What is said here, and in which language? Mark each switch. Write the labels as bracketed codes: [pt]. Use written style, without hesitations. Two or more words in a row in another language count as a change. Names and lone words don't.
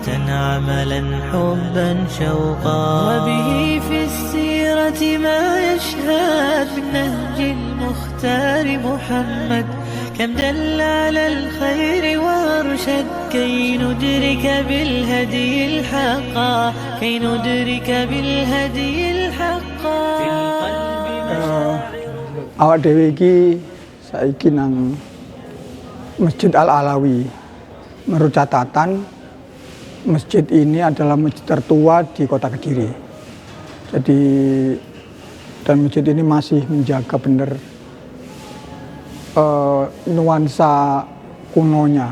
[ar] عملا حبا شوقا وبه في السيرة ما يشهد من نهج المختار محمد كم دل على الخير وارشد كي ندرك بالهدي الحقا كي ندرك بالهدي الحقا في القلب [jv] awak dhewe iki saiki nang Masjid Al-Alawi. [id] Menurut catatan, masjid ini adalah masjid tertua di Kota Kediri. Jadi, dan masjid ini masih menjaga benar nuansa kunonya.